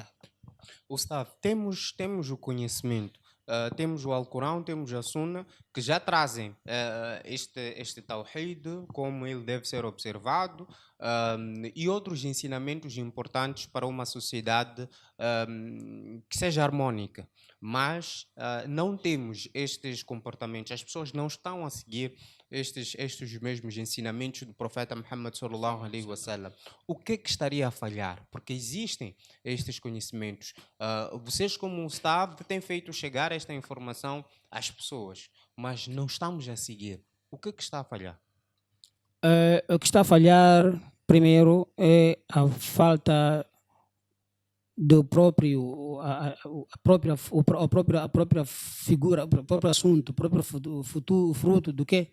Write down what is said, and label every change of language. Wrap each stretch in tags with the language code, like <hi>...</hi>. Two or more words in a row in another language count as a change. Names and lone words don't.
<pt>Gustavo, temos o conhecimento, temos o Alcorão, temos a Sunna, que já trazem este Tawhid, como ele deve ser observado, e outros ensinamentos importantes para uma sociedade que seja harmônica. Mas não temos estes comportamentos, as pessoas não estão a seguir estes mesmos ensinamentos do profeta Muhammad</pt> <ar>صلى الله عليه وسلم.</ar> <pt>O que é que estaria a falhar? Porque existem estes conhecimentos. Vocês, como Estado, têm feito chegar esta informação às pessoas, mas não estamos a seguir. O que é que está a falhar? O que está a falhar, primeiro, é a falta do próprio, a própria figura, o próprio assunto, o próprio fruto do quê?</pt>